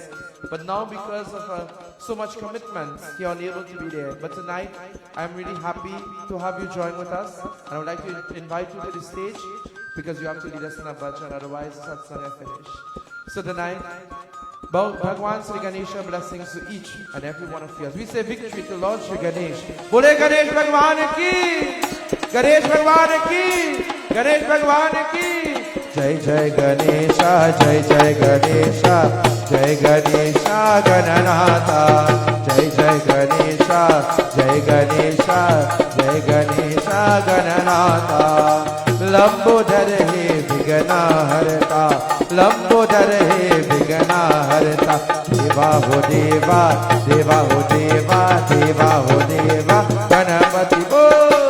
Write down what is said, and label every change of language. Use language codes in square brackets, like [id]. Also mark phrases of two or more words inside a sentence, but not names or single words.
[en] But now because of so much commitment, he is unable to be there. But tonight, I'm really happy to have you join with us, and I would like to invite you to the stage because you have to lead us in a bhajan, otherwise the satsang is finished. So tonight, Bhagwan Sri Ganesha blessings to each and every one of you. As we say victory to Lord Sri Ganesh. [hi] बोले गणेश भगवान की! गणेश भगवान की! गणेश भगवान की! जय जय गणेशा, जय जय गणेशा, जय गणेशा गणनाथा. जय जय गणेशा, जय गणेशा, जय गणेशा गणनाथा. लंबोदर हे विघ्ना हरता, लंबोदर हे विघ्ना हरता। देवा हो देवा, देवा हो देवा, देवा हो देवा गणपति बोल।